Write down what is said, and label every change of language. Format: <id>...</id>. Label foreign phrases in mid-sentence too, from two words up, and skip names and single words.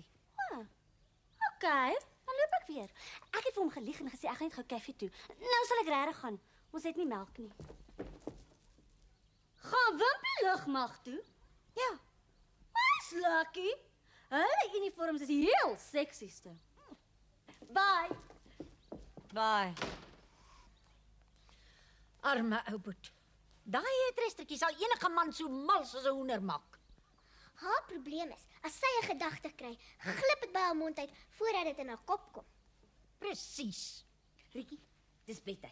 <af>OK, dan loop ek weer. Ek het vir hom gelieg en gesê ek gaan net gou koffie toe. Nou sal ek regtig gaan. Ons het nie melk nie. Gaan Wimpie lugmag toe? Ja. Wys lucky. Hulle uniforms is heel seksieste. Bye. Bye. Arme Ouboet. Daai trestertjie sal enige man so mal soos 'n hoender maak. Haar probleem is, as sy 'n gedagte kry, glip dit by haar mond uit voordat dit in haar kop kom. Presies. Rietjie, dis bedtyd.</af>